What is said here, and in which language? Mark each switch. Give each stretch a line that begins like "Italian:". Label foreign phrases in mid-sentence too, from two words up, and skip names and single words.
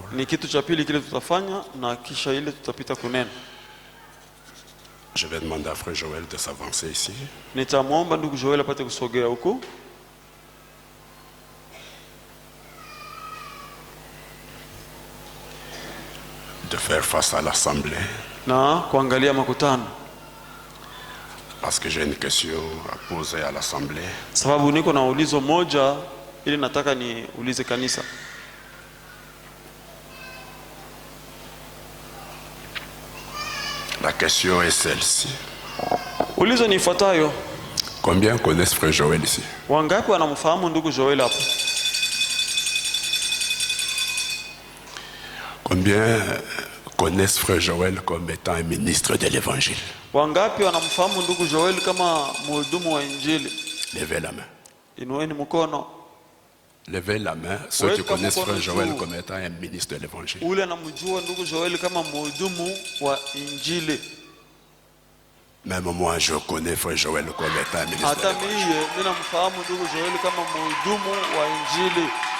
Swahili: Ni kitu cha pili kile tutafanya na kisha ile tutapita kunena.
French: Je vais demander à frère Joël de s'avancer ici.
Swahili: Nitamwomba ndugu Joel apate kusogea huku
French: de faire face à l'assemblée
Swahili: na kuangalia makutano,
French: parce que j'ai une question à poser à l'assemblée.
Swahili: sababu niko na ulizo moja ili nataka niulize kanisa.
French: La question est celle-ci.
Swahili: Ulizo ni ifuatayo:
French: Combien connaissent frère Joël ici?
Swahili: wangapi wanamfahamu ndugu Joel hapa?
French: Combien connaissent frère Joël comme étant un ministre de l'évangile?
Swahili: Wangapi wanamfahamu ndugu Joel kama mhudumu wa Injili?
French: Levez la main.
Swahili: Inueni mkono.
French: Levez la main ceux qui
Swahili: Weka
French: connaissent
Swahili: mkono
French: frère Joël
Swahili: juu.
French: comme étant un ministre de l'évangile.
Swahili: Ule anamjua ndugu Joel kama mhudumu wa Injili.
French: Même moi, je connais frère Joël comme étant un ministre de
Swahili: Hata
French: l'évangile.
Swahili: mimi ninamfahamu ndugu Joel kama mhudumu wa Injili.